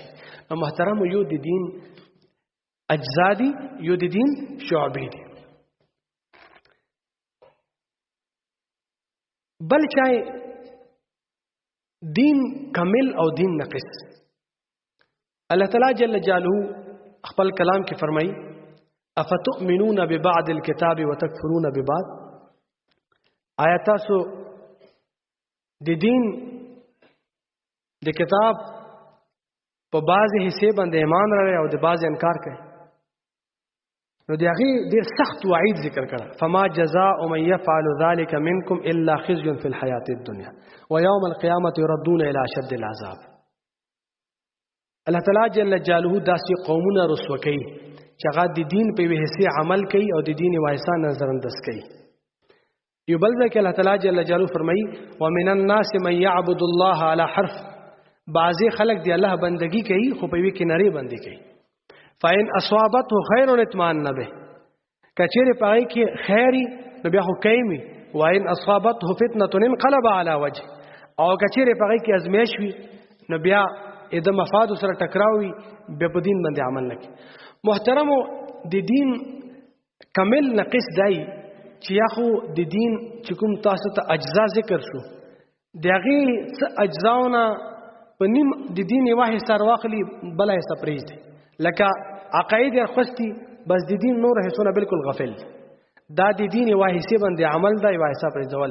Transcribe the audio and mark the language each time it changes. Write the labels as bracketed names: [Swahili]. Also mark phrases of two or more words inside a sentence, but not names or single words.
[Pashto] نو محترم یو د دین اجزا دي، یو د دین شعبې دي. بل چای دین کامل او دین ناقص. الله تعالی جل جلاله خپل کلام کې فرمایي [Arabic] افتؤمنون ببعض الكتاب وتكفرون ببعض، [Pashto] آیا تاسو د دین د کتاب په بعضې حصے باندې ایمان لرئ او د بعضې انکار کوئ؟ نو د هغې ډېر سخت وعید ذکر کړه، [Arabic] فما جزاء من يفعل ذلك منكم الا خزي في الحياة الدنيا ويوم القيامة يردون الى اشد العذاب. [Pashto] الله تعالی جل جلاله داسې قومونه رسوا کوي چې هغه د دین په یوې حصې عمل کوي او د دین یوه حصه نظر انداز کوي. یو بل ځای کې الله تعالی جل جلاله فرمایي [Arabic] ومن الناس من يعبد الله على حرف، [Pashto] بعضې خلک د الله بندگی کوي خو په یوې کنارې باندې کوي. [Arabic] فإن أصابته خير اطمأن به، [Pashto] کچېرې په هغې کې خیر وي نو بیا خو کوي، [Arabic] وإن أصابته فتنة انقلب على وجه، [Pashto] او کچېرې په هغې کې ازمیښت وي نو بیا د مفاد سره ټکراو وي، بیا په دین باندې عمل نه کوي. محترمو د دین کامل ناقص دی چې یا خو د دین چې کوم تاسو ته اجزا ذکر شو د هغې څه اجزاونه په نیم د دین یوه حصه راواخلي بله حصه پرېږدي، لکه عقاید یې خوستي بس د دین نور حصونه بالکل غفل، دا د دین یو حصے باندې عمل دا یو حصہ پرېږدول.